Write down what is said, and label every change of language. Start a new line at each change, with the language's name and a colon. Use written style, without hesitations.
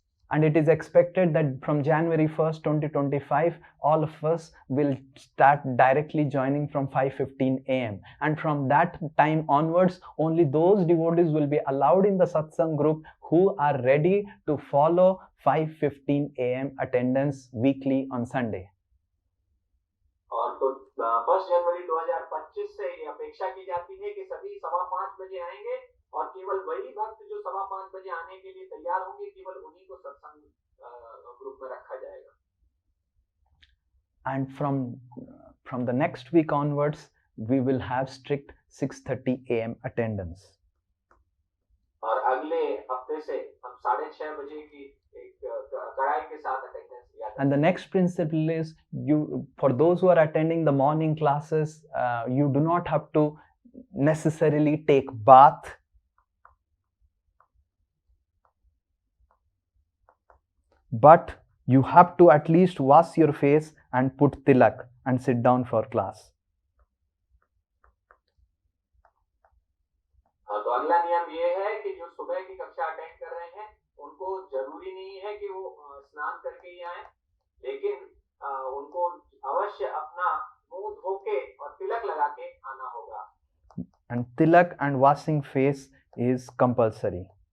English: And it is expected that from January 1st, 2025, all of us will start directly joining from 5:15 a.m. And from that time onwards, only those devotees will be allowed in the satsang group who are ready to follow 5:15 a.m. attendance weekly on Sunday.
Hindi: और तो 1 जनवरी 2025 से ये अपेक्षा की जाती है कि सभी 5:15 बजे आएंगे और केवल वही भक्त जो 5:15 बजे आने के लिए तैयार होंगे, केवल उन्हीं को सत्संग ग्रुप में रखा जाएगा।
English: And from the next week onwards, we will have strict 6:30 a.m. attendance.
Hindi: और अगले हफ्ते से हम 6:30 बजे की एक कड़ाई के साथ अटेंडेंस लिया जाएगा।
English: And the next principle is, for those who are attending the morning classes, you do not have to necessarily take bath. But you have to at least wash your face and put tilak and sit down for class.
Hindi: तो अगला नियम ये है कि जो सुबह की कक्षा अटेंड कर रहे हैं उनको जरूरी नहीं है कि वो स्नान करके ही आए, लेकिन उनको अवश्य अपना मुंह धो के और तिलक लगा के आना होगा।
English: And tilak and washing face is compulsory.